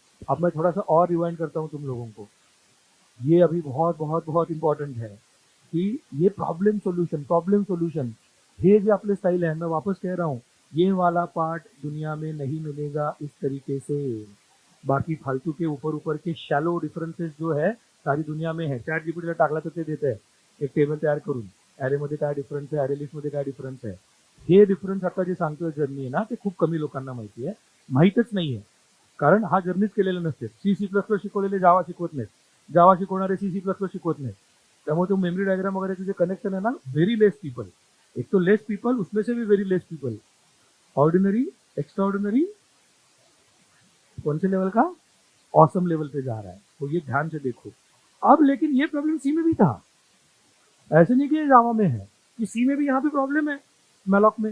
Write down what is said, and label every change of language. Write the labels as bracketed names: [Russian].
[Hindi] अब मैं थोड़ा सा और रिवाइंड करता हूँ तुम लोगों को। ये अभी बहुत बहुत बहुत इंपॉर्टेंट है कि ये प्रॉब्लम सोल्यूशन [Marathi] हे जे आपले [Hindi] स्टाइल है। मैं वापस कह रहा हूँ, ये वाला पार्ट दुनिया में नहीं मिलेगा इस तरीके से। बाकी फालतू के ऊपर ऊपर के शैलो डिफरन्सेस जो है सारी दुनिया में है। [Marathi] चॅट जीपीटीला टाकला तर ते देते आहे एक टेबल तयार करून, ॲरेमध्ये काय डिफरन्स आहे, ॲरे लिस्टमध्ये काय डिफरन्स आहे। हे डिफरन्स आता जे सांगतोय जर्नी आहे ना, ते खूप कमी लोकांना माहिती आहे, माहीतच नाही आहे। कारण हा जर्नीच केलेला नसते। सी सी प्लस प्लस शिकवलेले जावा शिकवत नाहीत, जावा शिकवणारे सी सी प्लस प्लस शिकवत नाहीत। त्यामुळे तो [Hindi] मेमरी डायग्राम वगैरह जो कनेक्शन है ना, [English] Very less people. [Hindi] एक तो लेस पीपल, उसमें से भी very less people. Ordinary, extra ordinary, कौन से लेवल का? ऑसम लेवल पे जा रहा है। तो ये ध्यान से देखो। अब लेकिन ये प्रॉब्लम सी में भी था, ऐसे नहीं कि जावा में है, कि सी में भी यहाँ पे प्रॉब्लम है मैलॉक में।